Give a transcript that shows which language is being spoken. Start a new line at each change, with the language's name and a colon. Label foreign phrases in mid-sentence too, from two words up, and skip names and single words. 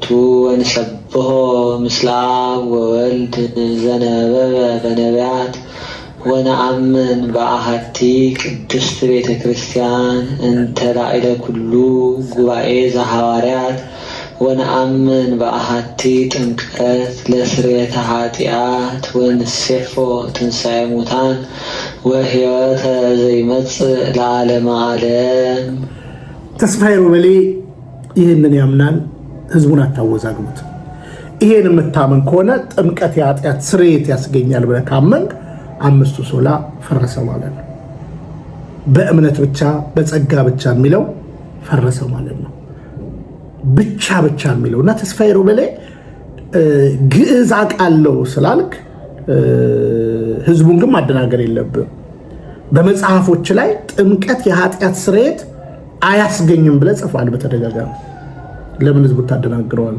Geez: ወንሰብሖ ምስለ አብ ወወልድ ዘነበበ በነቢያት ወነአምን በአሐቲ ቅድስት ቤተ ክርስቲያን እንተ ላዕለ ኩሉ ጉባኤ ዘሐዋርያት ወነአምን በአሐቲ ጥምቀት ለስርየተ ኃጢአት ወንሴፎ ትንሣኤ ሙታን ወሕይወተ ዘይመጽእ ለዓለመ ዓለም።
Amharic: ተስፋዬ ሮበሌ ይህንን ያምናል። ህዝቡን አታወዛግቡት። ይሄን የምታምን ከሆነ ጥምቀት የኃጢአት ስርየት ያስገኛል ብለህ ካመንክ አምስቱ ሶላ ፈረሰ ማለት ነው። በእምነት ብቻ በጸጋ ብቻ የሚለው ፈረሰ ማለት ነው። ብቻ የሚለው እና ተስፋዬ ሮበሌ ግዕዝ አውቃለሁ ስላልክ ህዝቡን ግን ማደናገር የለብም። በመጽሐፎች ላይ ጥምቀት የኃጢአት ስርየት አያስገኝም ብለህ ጽፏል በተደጋጋሚ። ለምን ህዝቡ ታደናግረዋለህ?